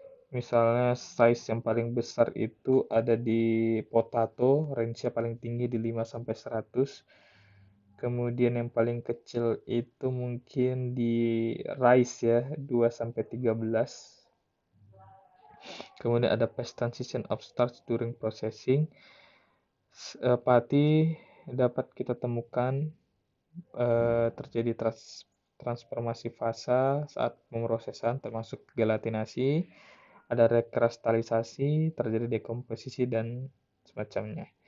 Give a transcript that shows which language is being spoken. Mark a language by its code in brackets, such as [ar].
[id] Misalnya size yang paling besar itu ada di potato, range-nya paling tinggi di 5 sampai 100. Kemudian yang paling kecil itu mungkin di rice ya, 2 sampai 13. [en] Kemudian ada phase transition of starch during processing. [id] Pati dapat kita temukan terjadi transformasi fasa saat pemrosesan termasuk gelatinasi, ada rekristalisasi, terjadi dekomposisi dan semacamnya.